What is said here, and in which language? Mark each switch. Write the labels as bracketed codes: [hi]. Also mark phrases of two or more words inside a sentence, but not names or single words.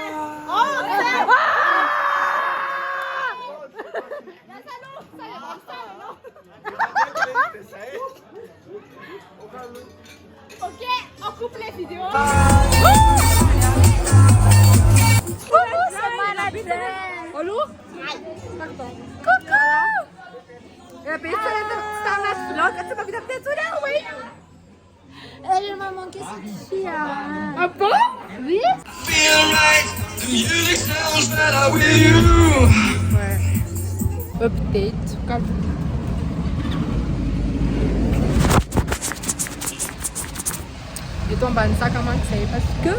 [fr] Ok, on coupe les vidéos. Olú? Coucou! [pt] Eu pensei que você estava na floca, você vai me dar atenção, hein? [fr] Elle m'a manqué cette fille. Ah bon? Oui. Ouais. Update. Calme. Je tombe en sac à Marseille parce que...